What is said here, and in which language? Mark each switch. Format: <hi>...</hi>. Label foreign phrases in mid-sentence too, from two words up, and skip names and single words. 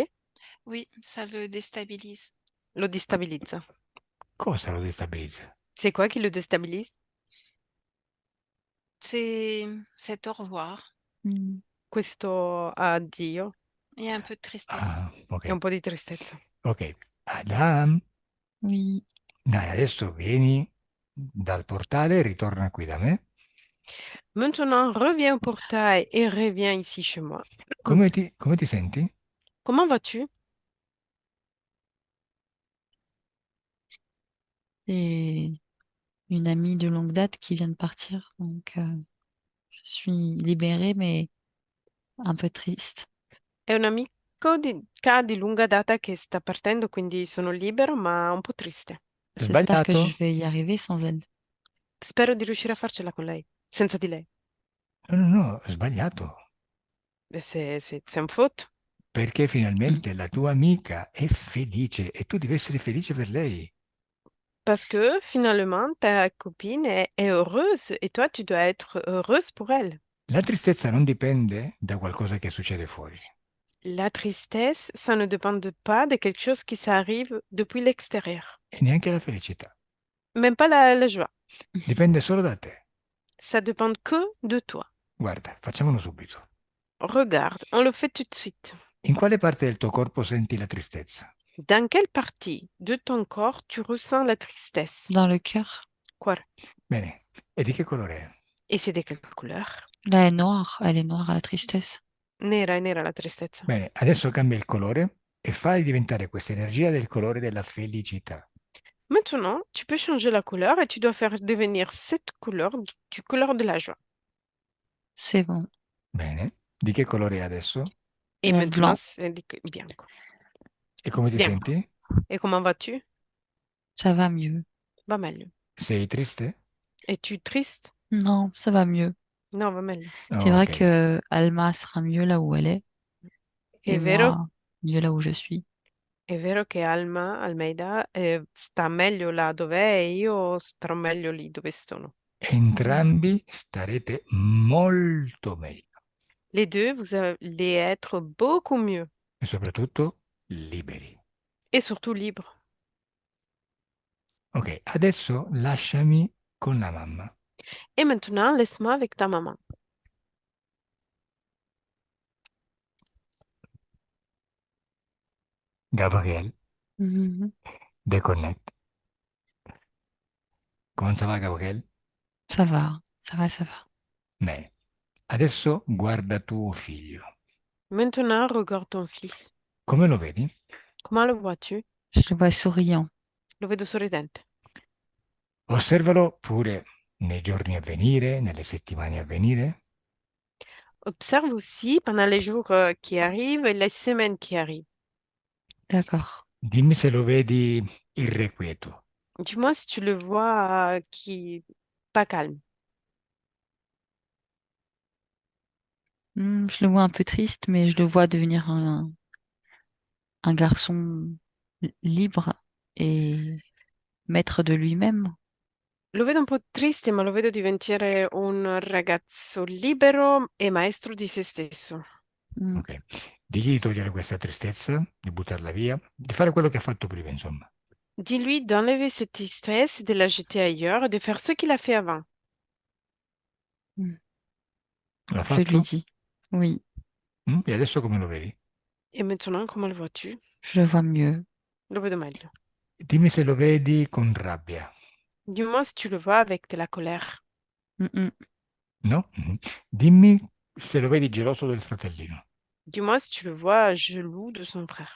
<fr>Oui, ça le déstabilise.</fr> <it>Lo destabilizza. Cosa lo destabilizza?</it> <fr>C'est quoi qui le déstabilise? C'est cet au revoir Hmm.</fr> <it>Questo addio</it> <fr>et un peu de tristesse. Ah,</fr> <it>e un ok. po' di tristezza. Ok. Adam,</it> <fr>Oui.</fr> <it>dai, adesso vieni dal portale e ritorna qui da me.</it> <fr>Maintenant, reviens au portail et reviens ici chez moi.</fr> <it>Come ti senti?</it> <fr>Comment vas-tu? C'est une amie de longue date qui vient de partir. Donc, je suis libérée, mais un peu triste.</fr> <it>È un amico amica di lunga data che sta partendo, quindi sono libero, ma un po' triste.</it> <fr>J'espère que je</fr> <it>Sbagliato?</it> <fr>vais y arriver sans elle.</fr> <it>Spero di riuscire a farcela con lei, senza di lei. No, no, no, sbagliato.</it> <fr>C'est un faute.</fr> <it>Perché Mm. finalmente la tua amica è felice e tu devi essere felice per lei.</it> <fr>Parce que finalement, ta copine est heureuse et toi, tu dois être heureuse pour elle.</fr> <it>La tristezza non dipende da qualcosa che succede fuori</it> <fr>La tristesse, ça ne dépend pas de quelque chose qui s'arrive depuis l'extérieur.</fr> <it>e neanche la felicità.</it> <fr>Même pas la joie.</fr> <it>Dipende solo da te.</it> <fr>Ça dépend que de toi.</fr> <it>Guarda, facciamolo subito.</it> <fr>Regarde, on le fait tout de suite.</fr> <it>In quale parte del tuo corpo senti la tristezza?</it> <fr>Dans quelle partie de ton corps tu ressens la tristesse? Dans le cœur. Quoi?</fr> <it>Bene, e di che colore è?</it> <fr>Et c'est de quelle couleur? Là, elle est noire, la tristesse.</fr> <it>Nera la tristezza. Bene, adesso cambia il colore e fai diventare questa energia del colore della felicità.</it> <fr>Maintenant, tu peux changer la couleur et tu dois faire devenir cette couleur du couleur de la joie. C'est bon.</fr> <it>Bene, di che colore è adesso?</it> <fr>Et maintenant, Blanc. c'est bianco.</fr> <it>E come ti Bianco. senti?</it> <fr>Et comment vas-tu? Ça va mieux.</fr> <it>Va meglio. Sei triste?</it> <fr>Es-tu triste? Non, ça va mieux.</fr> <it>No, va meglio.</it> <fr>C'est vrai Ok. que Alma sera mieux là où elle est</fr> <it>È</it> <fr>et</fr> <it>vero,</it> <fr>moi mieux là où je suis.</fr> <it>è vero che Almeida sta meglio là dove è e io starò meglio lì dove sono. Entrambi starete molto meglio</it> <fr>Les deux, vous allez être beaucoup mieux</fr> <it>e soprattutto liberi.</it> <fr>et surtout libres.</fr> <it>Ok, adesso lasciami con la mamma.</it> <fr>Et maintenant, laisse-moi avec ta maman. Gabriel, Mhm. déconnecte. Come ça va, Gabriel? Ça va, ça va, ça va.</fr> <it>Bene, adesso guarda tuo figlio.</it> <fr>Maintenant, regarde ton fils.</fr> <it>Come lo vedi?</it> <fr>Comment le vois-tu? Je le vois souriant.</fr> <it>Lo vedo sorridente. Osservalo pure nei giorni a venire, nelle settimane a venire.</it> <fr>Observe aussi pendant les jours qui arrivent et les semaines qui arrivent. D'accord.</fr> <it>Dimmi se lo vedi irrequieto.</it> <fr>Dis-moi si tu le vois qui pas calme. Je le vois un peu triste, mais je le vois devenir un garçon libre et maître de lui-même.</fr> <it>Lo vedo un po' triste, ma lo vedo diventare un ragazzo libero e maestro di se stesso. Mm. Ok. Digli di togliere questa tristezza, di buttarla via, di fare quello che ha fatto prima, insomma.</it> <fr>Dis-lui d'enlever cette stress, de la jeter ailleurs et de faire ce qu'il a fait avant.</fr> <it>L'ha</it> <fr>Je lui</fr> <it>fatto?</it> <fr>dis. Oui,</fr> <it>E adesso come lo vedi?</it> <fr>Et maintenant, comment le vois-tu? je le vois mieux.</fr> <it>Lo vedo meglio. Dimmi se lo vedi con rabbia,</it> <fr>Dis-moi si tu le vois avec de la colère. Mm.</fr> <it>no? Dimmi se lo vedi geloso del fratellino.</it> <fr>Dis-moi si tu le vois jaloux de son frère.</fr>